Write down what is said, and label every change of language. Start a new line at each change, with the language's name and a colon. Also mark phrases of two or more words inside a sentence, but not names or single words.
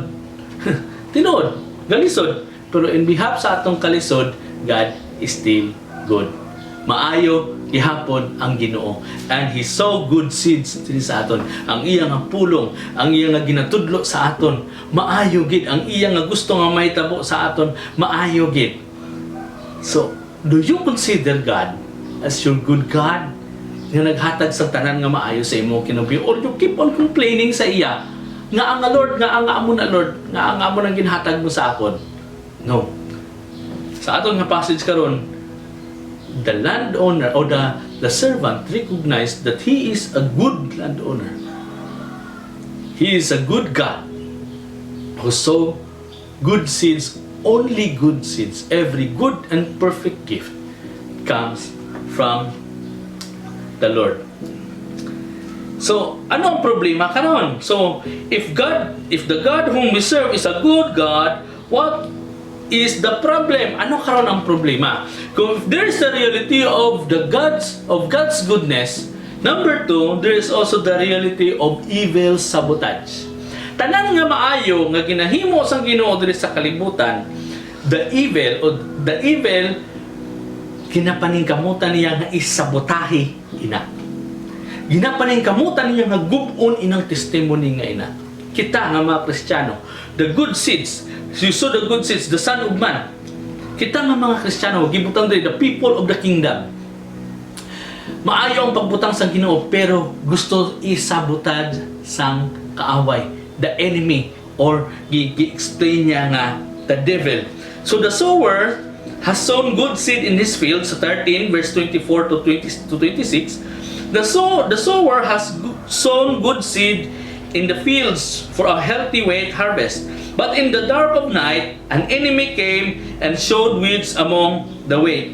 Hiligaynon: Tinuod, galisod. Pero
English: in behalf
Hiligaynon: sa atong kalisod,
English: God is still good.
Hiligaynon: Maayo gihapon ang Ginoo,
English: and He sow good seeds
Hiligaynon: din sa aton. Ang iya nga pulong, ang iya nga ginatudlo sa aton, maayo gid. Ang iya nga gusto nga mahitabo sa aton, maayo gid.
English: So, do you consider God as your good God
Hiligaynon: nga naghatag sa tanan nga maayo sa imo kinabuhi,
English: or you keep on complaining
Hiligaynon: sa iya nga ang Lord, nga ang amo na Lord, nga ang amo nang ginhatag mo sa akon? No. Sa aton nga passage karon,
English: the landowner or the servant recognized that he is a good landowner. He is a good God who sow good seeds, only good seeds. Every good and perfect gift comes from the Lord. So,
Hiligaynon: ano ang problema karon?
English: So, if the God whom we serve is a good God, what is the problem?
Hiligaynon: Ano karon ang problema?
English: Kung there is the reality of God's goodness, number 2, there is also the reality of evil sabotage.
Hiligaynon: Tanan nga maayo nga ginahimo sang Ginoo diri sa kalibutan,
English: the evil
Hiligaynon: ginapaningkamutan niya nga isabotahe ina. Ginapaningkamutan niya nga gub-on inang testimony nga ina. Kita nga mga Kristiyano,
English: the good seeds, you sow the good seeds, the Son of Man.
Hiligaynon: Kita nga mga Kristiyano, gibutang diri,
English: the people of the kingdom.
Hiligaynon: Maayo ang pagbutang sa Ginoo, pero gusto isabotage sang kaaway,
English: the enemy, or
Hiligaynon: gi-explain niya nga
English: the devil. So the sower has sown good seed in his field, sa 13 verse 24 to 26. The sower has sown good seed in the fields for a healthy wheat harvest. But in the dark of night, an enemy came and sowed weeds among the wheat.